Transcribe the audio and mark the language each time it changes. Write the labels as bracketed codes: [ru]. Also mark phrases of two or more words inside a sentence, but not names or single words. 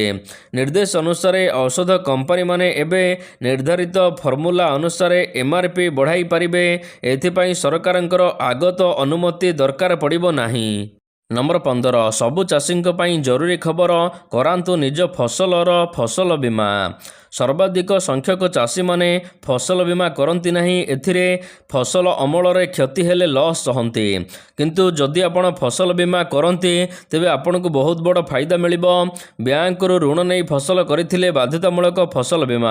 [or] ନିର୍ଦ୍ଦେଶ ଅନୁସାରେ ଔଷଧ କମ୍ପାନୀ ମାନେ ଏବେ ନିର୍ଦ୍ଧାରିତ ଫର୍ମୁଲା ଅନୁସାରେ MRP ବଢ଼ାଇ ପାରିବେ। ଏଥିପାଇଁ ସରକାରଙ୍କର ଆଗତ ଅନୁମତି ଦରକାର ପଡ଼ିବ ନାହିଁ। ନମ୍ବର 15 ସବୁ ଚାଷୀ ଜରୁରୀ ଖବର କରନ୍ତୁ ନିଜ ଫସଲର ଫସଲ ବୀମା। ସର୍ବାଧିକ ସଂଖ୍ୟକ ଚାଷୀମାନେ ଫସଲ ବୀମା କରନ୍ତି ନାହିଁ। ଏଥିରେ ଫସଲ ଅମଳରେ କ୍ଷତି ହେଲେ ଲସ୍ ସହନ୍ତି। କିନ୍ତୁ ଯଦି ଆପଣ ଫସଲ ବୀମା କରନ୍ତି ତେବେ ଆପଣଙ୍କୁ ବହୁତ ବଡ଼ ଫାଇଦା ମିଳିବ। ବ୍ୟାଙ୍କରୁ ଋଣ ନେଇ ଫସଲ କରିଥିଲେ ବାଧ୍ୟତାମୂଳକ ଫସଲ ବୀମା।